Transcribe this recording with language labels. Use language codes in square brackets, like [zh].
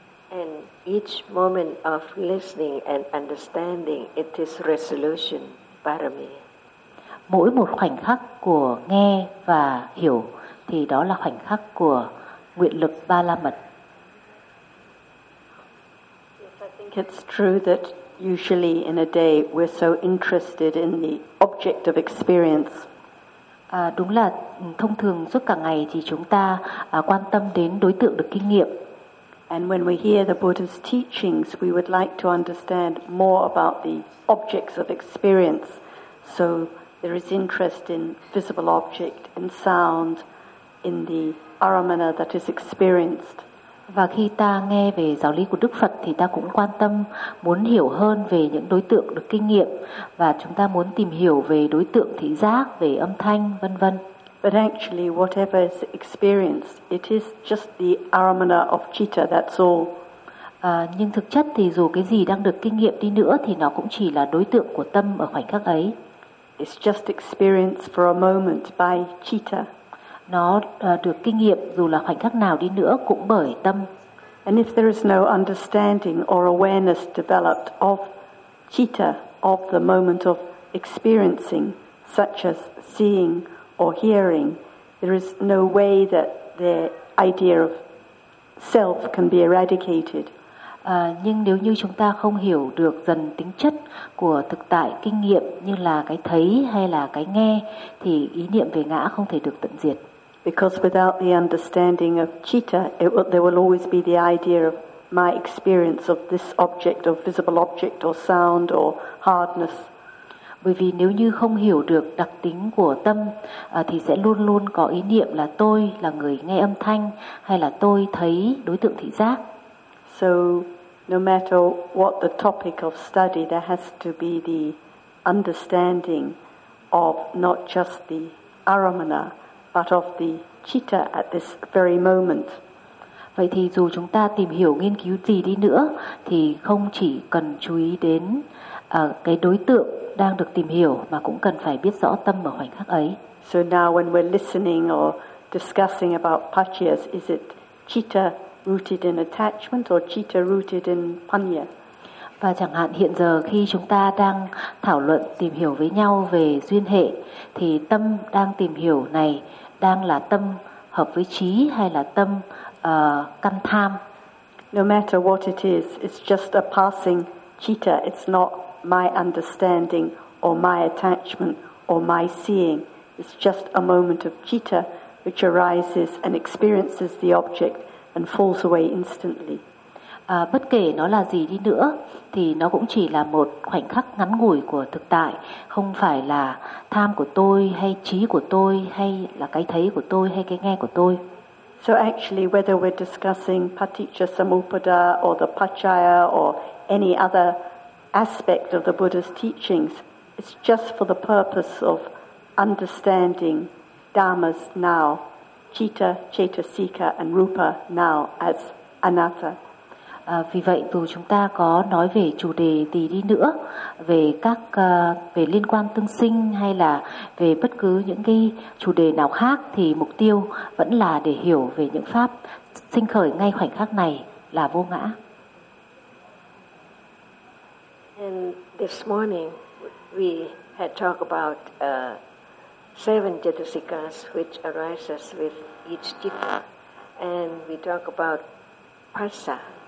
[en] And each moment of listening and understanding, it is resolution parami. [vi] Mỗi một khoảnh khắc của nghe và hiểu thì đó là khoảnh khắc của nguyện lực ba la mật. [en] Yes, I think it's true that usually in a day we're so interested in the object of experience. [vi] Đúng là thông thường suốt cả ngày thì chúng ta quan tâm đến đối tượng được kinh nghiệm. [en] And when we hear the Buddha's teachings, we would like to understand more about the objects of experience. So there is interest in visible object, in sound, in the aramana that is experienced. [vi] Và khi ta nghe về giáo lý của Đức Phật thì ta cũng quan tâm muốn hiểu hơn về những đối tượng được kinh nghiệm và chúng ta muốn tìm hiểu về đối tượng thị giác, về âm thanh, vân vân. [en] But actually whatever is experienced, it is just the aramana of citta, that's all. [vi] Nhưng thực chất thì dù cái gì đang được kinh nghiệm đi nữa thì nó cũng chỉ là đối tượng của tâm ở khoảnh khắc ấy. [en] It's just experienced for a moment by citta. [vi] Nó được kinh nghiệm dù là khoảnh khắc nào đi nữa cũng bởi tâm. [en] And if there is no understanding or awareness developed of citta, of the moment of experiencing, such as seeing or hearing, there is no way that the idea of self can be eradicated. [vi] Nhưng nếu như chúng ta không hiểu được dần tính chất của thực tại kinh nghiệm như là cái thấy hay là cái nghe thì ý niệm về ngã không thể được tận diệt. [en] Because without the understanding of citta, there will always be the idea of my experience of this object, or visible object, or sound, or hardness. [vi] Bởi vì nếu như không hiểu được đặc tính của tâm, thì sẽ luôn luôn có ý niệm là tôi là người nghe âm thanh, hay là tôi thấy đối tượng thị giác. [en] So, no matter what the topic of study, there has to be the understanding of not just the aramana, but of the citta at this very moment. [vi] Vậy thì dù chúng ta tìm hiểu nghiên cứu gì đi nữa thì không chỉ cần chú ý đến cái đối tượng đang được tìm hiểu mà cũng cần phải biết rõ tâm ở khoảnh khắc ấy. [en] So now when we're listening or discussing about paccayas, is it citta rooted in attachment or citta rooted in paññā? [vi] Và chẳng hạn hiện giờ khi chúng ta đang thảo luận tìm hiểu với nhau về duyên hệ thì tâm đang tìm hiểu này đang là tâm hợp với trí hay là tâm căn tham? [en] No matter what it is, it's just a passing citta. It's not my understanding or my attachment or my seeing. It's just a moment of citta which arises and experiences the object and falls away instantly. [vi] Bất kể nó là gì đi nữa thì nó cũng chỉ là một khoảnh khắc ngắn ngủi của thực tại, không phải là tham của tôi hay trí của tôi hay là cái thấy của tôi hay cái nghe của tôi. [en] So actually whether we're discussing Paticchasamuppada or the Paccaya or any other aspect of the Buddha's teachings, it's just for the purpose of understanding dhammas now, citta, cetasika and rupa now as anatta. [vi] Vì vậy dù chúng ta có nói về chủ đề gì đi nữa, về các về liên quan tương sinh hay là về bất cứ những cái chủ đề nào khác thì mục tiêu vẫn là để hiểu về những pháp sinh khởi ngay khoảnh khắc này là vô ngã. [en] And this morning we had talked about seven cetasikas which arises with each citta, and we talk about passa.